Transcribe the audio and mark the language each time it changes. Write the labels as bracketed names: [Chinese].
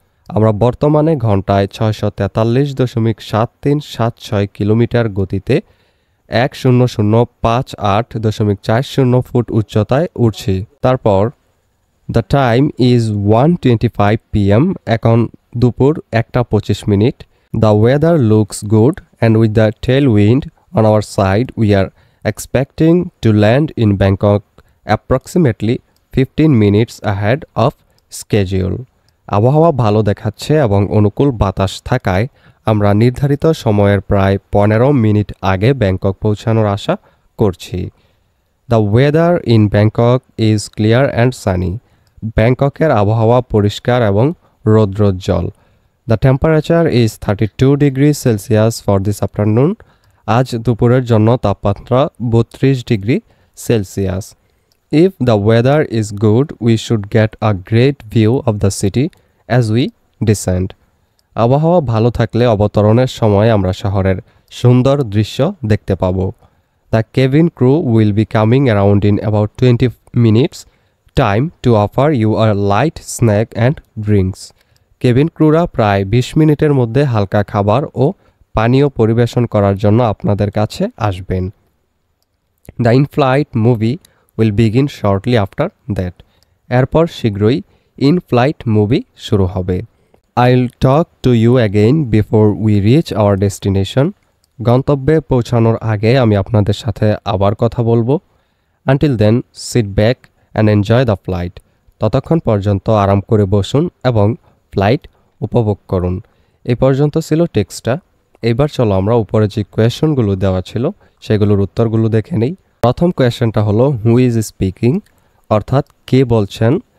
[Bangla] আমরা বর্তমানে ঘন্টায় 643.7376 কিলোমিটার গতিতে 10058.40 ফুট উচ্চতায় উঠছি। তারপর [English] the time is 1:25 PM, [Bangla] এখন দুপুর 1:25 minute. [English] The weather looks good and with the tailwind on our side we are expecting to land in Bangkok approximately 15 minutes ahead of schedule. [Bangla] আবহাওয়া ভালো দেখাচ্ছে এবং অনুকূল বাতাস থাকায় আমরা নির্ধারিত সময়ের প্রায় 15 মিনিট আগে ব্যাংকক পৌঁছানোর আশা করছি। [English] The weather in Bangkok is clear and sunny. [Bangla] ব্যাংককের আবহাওয়া পরিষ্কার এবং রৌদ্রোজ্জ্বল। [English] The temperature is 32 degrees Celsius for this afternoon. [Bangla] আজ দুপুরের জন্য তাপমাত্রা 32 degree Celsius. [English] If the weather is good, we should get a great view of the city as we descend. [Bangla] আবহাওয়া ভালো থাকলে অবতরণের সময় আমরা শহরের সুন্দর দৃশ্য দেখতে পাব। [English] The cabin crew will be coming around in about 20 minutes time to offer you a light snack and drinks. [Bangla] Cabin ক্রুরা প্রায় 20 মিনিটের মধ্যে হালকা খাবার ও পানীয় পরিবেশন করার জন্য আপনাদের কাছে আসবেন। [English] The in-flight movie will begin shortly after that. [Bangla] এরপর শীঘ্রই in-flight মুভি শুরু হবে। [English] I'll talk to you again before we reach our destination. [Bangla] গন্তব্যে পৌঁছানোর আগে আমি আপনাদের সাথে আবার কথা বলবো। [English] Until then, sit back and enjoy the flight. [Bangla] ততক্ষণ পর্যন্ত আরাম করে বসুন এবং ফ্লাইট উপভোগ করুন। এই পর্যন্ত ছিল টেক্সটটা। এবার চলো আমরা উপরে যে কোয়েশনগুলো দেওয়া ছিল সেগুলোর উত্তরগুলো দেখে নেই। প্রথম কোয়েশনটা হলো [English] who is speaking, [Bangla] অর্থাৎ কে বলছেন।